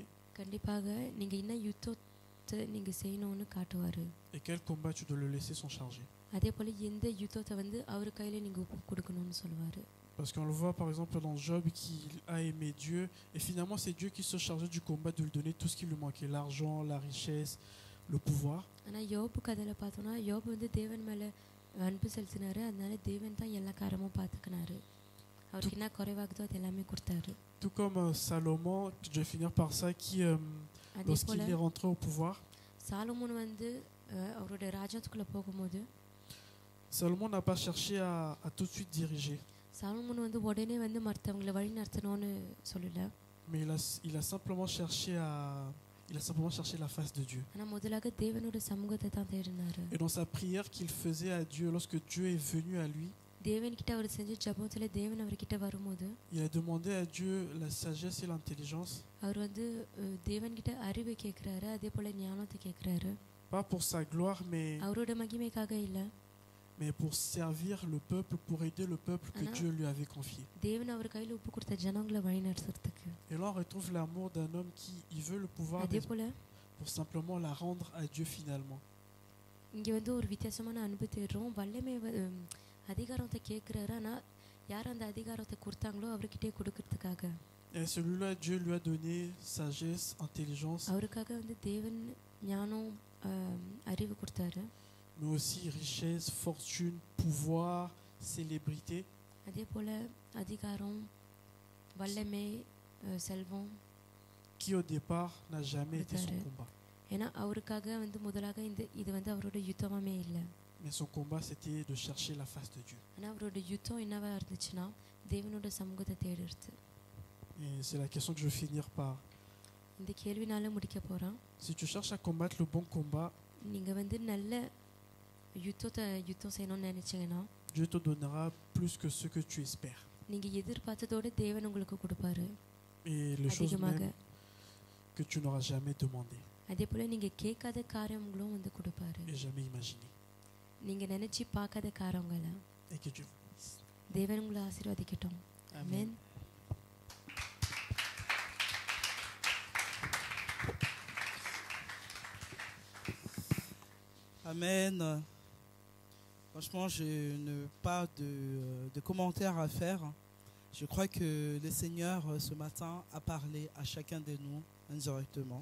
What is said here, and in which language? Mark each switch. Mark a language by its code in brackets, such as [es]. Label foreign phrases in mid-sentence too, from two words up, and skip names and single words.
[ta] கண்டிப்பாக நீங்கள் என்ன யுத்தத்தை நீங்கள் செய்யணும்னு காட்டுவார். [fr] et quel combat tu dois le laisser s'en charger. [ta] அதே போல் எந்த யுத்தத்தை வந்து அவர் கையில் நீங்கள் ஒப்பு கொடுக்கணும்னு சொல்லுவார். [fr] Parce qu'on le voit par exemple dans Job qui a aimé Dieu et finalement c'est Dieu qui se chargeait du combat de lui donner tout ce qui lui manquait, l'argent, la richesse, le pouvoir. [ta] ஆனால் யோபு கதையில் பார்த்தோன்னா யோபு வந்து தேவன் மேலே அன்பு செலுத்தினாரு, அதனால தேவன் தான் எல்லா காரமும் பார்த்துக்கினாரு, அவருக்கு என்ன குறைவாகுதோ அது எல்லாமே கொடுத்தாரு. [fr] Tout comme Salomon, je vais finir par ça, qui [ta] அதே [fr] lorsqu'il [ta] போல் [fr] est rentré au pouvoir, [ta] சாலமோன் வந்து அவரோட ராஜ்யத்துக்குள்ளே போகும்போது [fr] Salomon n'a pas cherché à tout de suite diriger, [ta] சாலமோன் வந்து உடனே வந்து மற்றவங்களை வழி நடத்தணும்னு சொல்லலை, [fr] mais il a simplement cherché la face de Dieu. [ta] ஆனால் முதலாக தேவனோட சமூகத்தை தான் தேடினாரு. [fr] Et dans sa prière qu'il faisait à Dieu, lorsque Dieu est venu à lui, [ta] தேவன்கிட்ட அவர் செஞ்ச ஜபத்தில் தேவன் அவர்கிட்ட வரும்போது [fr] il a demandé à Dieu la sagesse et l'intelligence, [ta] அவர் வந்து தேவன்கிட்ட அறிவை கேட்குறாரு, அதே போல் ஞானத்தை கேட்குறாரு. [fr] pas pour sa gloire, [ta] அவரோட மகிமைக்காக இல்லை, [fr] mais pour servir le peuple, pour aider le peuple que Anna. Dieu lui avait confié. [ta] தேவன் அவர் கையில் ஒப்பு கொடுத்த ஜனங்களை வழி நடத்துறதுக்கு. [fr] Et là, on retrouve l'amour d'un homme qui il veut le pouvoir [ta] அதே போல் [fr] pour simplement la rendre à Dieu finalement. [ta] இங்கே வந்து ஒரு வித்தியாசமான அன்பு தேடுறோம். வல்லமை அதிகாரத்தை கேட்குறாரு, ஆனால் யார் அந்த அதிகாரத்தை கொடுத்தாங்களோ அவர்கிட்டே கொடுக்கறதுக்காக. [fr] Et celui-là, Dieu lui a donné sagesse, intelligence, [ta] அவருக்காக வந்து தேவன் ஞானம் அறிவு கொடுத்தாரு, [fr] mais aussi richesse, fortune, pouvoir, célébrité. [ta] அதே போல் அதிகாரம், வல்லமை, செல்வம், [fr] qui au départ n'a jamais été son Peut-être. combat. [ta] ஏன்னா அவருக்காக வந்து முதலாக இது வந்து அவரோட யுத்தமே இல்லை, [fr] Mais son combat, c'était de chercher la face de Dieu. [ta] ஆனால் அவரோட யுத்தம் என்னவா இருந்துச்சுன்னா தேவனோட சமூகத்தை தேடுறது. [fr] Et c'est la question que je veux finir par. [ta] இந்த கேள்வினால முடிக்க போகிறோம். [fr] Si tu cherches à combattre le bon combat, [ta] நீங்கள் வந்து நல்ல யுத்தம் செய்யணும்னு நினச்சிங்கன்னா [fr] Dieu te donnera plus que ce que tu espères. [ta] நீங்கள் எதிர்பார்த்ததோட தேவன் உங்களுக்கு கொடுப்பாரு [fr] Et les choses [ta] அதிகமாக. [fr] même que tu n'auras jamais demandé [ta] அதே போல் நீங்கள் கேட்காத காரியங்களும் வந்து கொடுப்பாரு, [fr] et jamais imaginé. [ta] நீங்கள் நினச்சி பார்க்காத காரியங்களை. [fr] Et que Dieu vous bénisse. [ta] தேவன் உங்களை ஆசீர்வதிக்கட்டும். ஆமென். [fr] Amen. Franchement, je n'ai pas de commentaires à faire. Je crois que le Seigneur, ce matin, a parlé à chacun de nous indirectement.